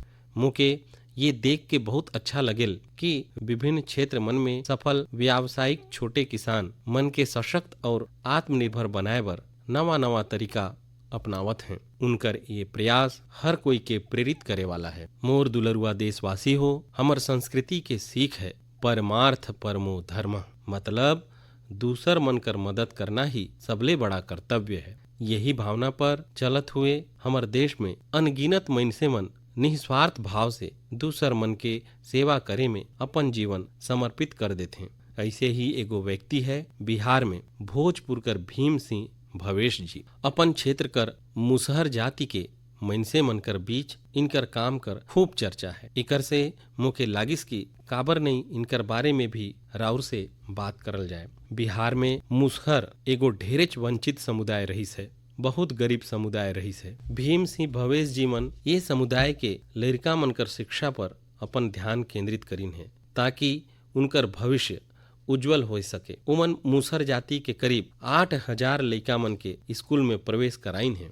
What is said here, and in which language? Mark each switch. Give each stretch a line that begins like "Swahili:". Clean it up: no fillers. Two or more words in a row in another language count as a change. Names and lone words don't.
Chhattisgarhi: मुके ये देख के बहुत अच्छा लगेल कि विभिन्न क्षेत्र मन में सफल व्यावसायिक छोटे किसान मन के सशक्त और आत्मनिर्भर बनाए बर नवा नवा तरीका अपनावत हैं। उनकर ये प्रयास हर कोई के प्रेरित करे वाला है। मोर दुलरुआ देशवासी हो, हमर संस्कृति के सीख है
Sanskrit: परमार्थ परमो धर्म,
Chhattisgarhi: मतलब दूसर मन कर मदद करना ही सबले बड़ा कर्तव्य है। यही भावना पर चलत हुए हमर देश में अनगिनत मइनसे मन निस्वार्थ भाव से दूसर मन के सेवा करे में अपन जीवन समर्पित कर देते हैं। ऐसे ही एगो व्यक्ति है बिहार में भोजपुर कर भीम सिंह भवेश जी। अपन क्षेत्र कर मुसहर जाति के मइनसे मन कर बीच इनकर काम कर खूब चर्चा है। इकर से मुके लागिस की काबर नहीं इनकर बारे में भी राउर से बात करल जाए। बिहार में मुसहर एगो ढेरेच वंचित समुदाय रहीस है, बहुत गरीब समुदाय रहीस है। भीम सिंह भवेश जी मन ये समुदाय के लड़का मन कर शिक्षा पर अपन ध्यान केंद्रित करीन है ताकि उनकर भविष्य उज्जवल हो सके। उमन मुसहर जाति के करीब 8000 लड़का मन के स्कूल में प्रवेश कराइन है।